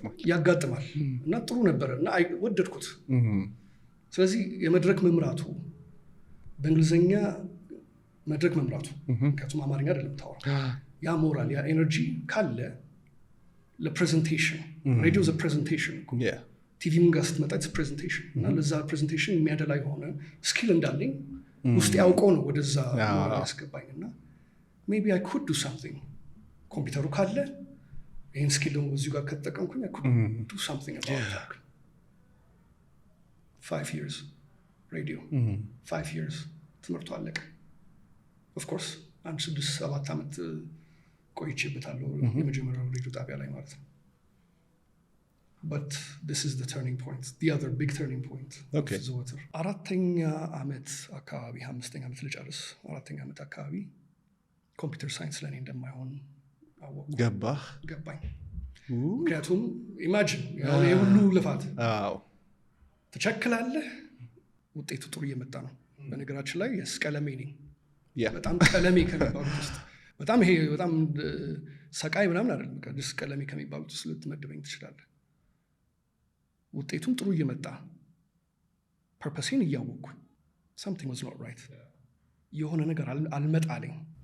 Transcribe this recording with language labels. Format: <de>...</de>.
<am>ያጋጥማል እና ጥሩ ነበር እና ወደድኩት። ስለዚህ የመድረክ መምራቱ በእንግሊዝኛ መድረክ መምራቱ ምክንያቱም አማርኛ አይደለም ታወራ፣ ያ ሞራል ያ ኤነርጂ ካለ ለፕሬዘንቴሽን ሬዲዮ ዘ ፕሬዘንቴሽን ቲቪም ጋር ስትመጣ ፕሬዘንቴሽን እና ለዛ ፕሬዘንቴሽን የሚያደላ የሆነ ስኪል እንዳለኝ ውስጥ ያውቀው ነው ወደዛ ያስገባኝ እና</am> <en>maybe I could do something</en> <am>ኮምፒውተሩ ካለ ይህን ስኪል ደግሞ እዚሁ ጋር ከተጠቀምኩኝ</am> <en>I could do something about that 5 years radio 5 years</en> <am>ትምህርቱ አለቀ</am> <en>of course</en> <am>አንድ 6-7 ዓመት ቆይቼበታለሁ የመጀመሪያው ሬዲዮ ጣቢያ ላይ ማለት ነው</am> <en>but this is the turning point the other big turning point okay</en> <am>ዘወትር 4ኛ ዓመት አካባቢ 5ኛ ዓመት ልጨርስ 4ኛ ዓመት አካባቢ ኮምፒውተር ሳይንስ ለኔ እንደማይሆን ገባኝ ምክንያቱም ኢማጂን የሁሉ ልፋት ትቸክላለህ ውጤቱ ጥሩ እየመጣ ነው በነገራችን ላይ ቀለሜ ነኝ በጣም ቀለሜ ከሚባሉት ውስጥ በጣም ይሄ በጣም ሰቃይ ምናምን አይደለም ቅዱስ ቀለሜ ከሚባሉት ውስጥ ልትመድበኝ ትችላለህ ውጤቱም ጥሩ እየመጣ ፐርፐሴን እያወቅኩኝ</am> <en>something was not right</en> <am>የሆነ ነገር አልመጣለኝ</am>